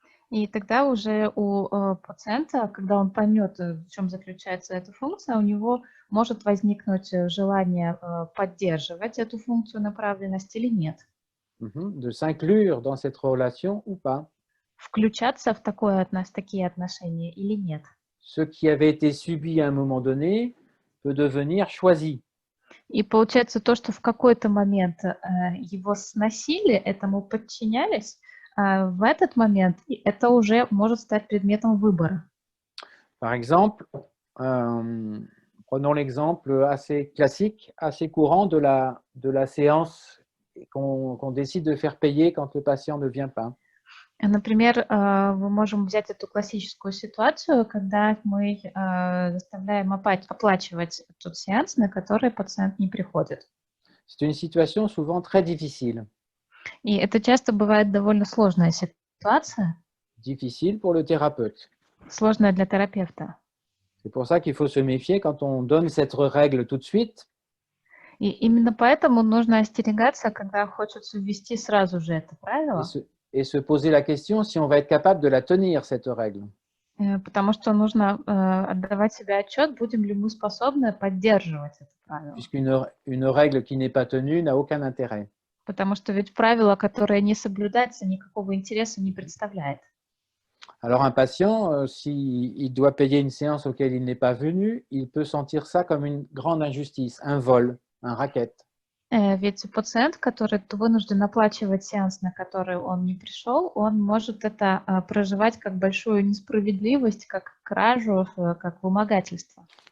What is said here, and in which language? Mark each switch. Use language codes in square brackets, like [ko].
[ru] И тогда уже у пациента, когда он поймет, в чем заключается эта функция, у него может возникнуть желание поддерживать эту функцию направленности или нет. [fr] De s'inclure dans cette relation ou pas. [ru] Включаться в такие отношения или нет. [fr] Ce qui avait été subi à un moment donné peut devenir choisi. [ru] И получается то, что в какой-то момент его сносили, этому подчинялись, в этот момент это уже может стать предметом выбора. [fr] Par exemple, prenons l'exemple assez classique, assez courant de la séance qu'on décide de faire payer quand le patient ne vient pas. [ru] Например, мы можем взять эту классическую ситуацию, когда мы заставляем оплачивать тот сеанс, на который пациент не приходит. [fr] C'est une situation souvent très difficile. [ru] И это часто бывает довольно сложная ситуация. [fr] Difficile pour le thérapeute. [ru] Сложная для терапевта. [fr] C'est pour ça qu'il faut se méfier quand on donne cette règle tout de suite. [ru] И именно поэтому нужно остерегаться, когда хочется ввести сразу же это правило. [fr] Et se poser la question si on va être capable de la tenir, cette règle. [ru] Потому что нужно отдавать себе отчет, будем ли мы способны поддерживать это правило. [fr] Puisqu'une règle qui n'est pas tenue n'a aucun intérêt. [ru] Потому что ведь правило, которое не соблюдается, никакого интереса не представляет. [fr] Alors un patient, s'il doit payer une séance auquel il n'est pas venu, il peut sentir ça comme une grande injustice, un vol, un racket. [ru] Ведь пациент, который вынужден оплачивать сеанс, на который он не пришел, он может это проживать как большую несправедливость, как кражу, как вымогательство.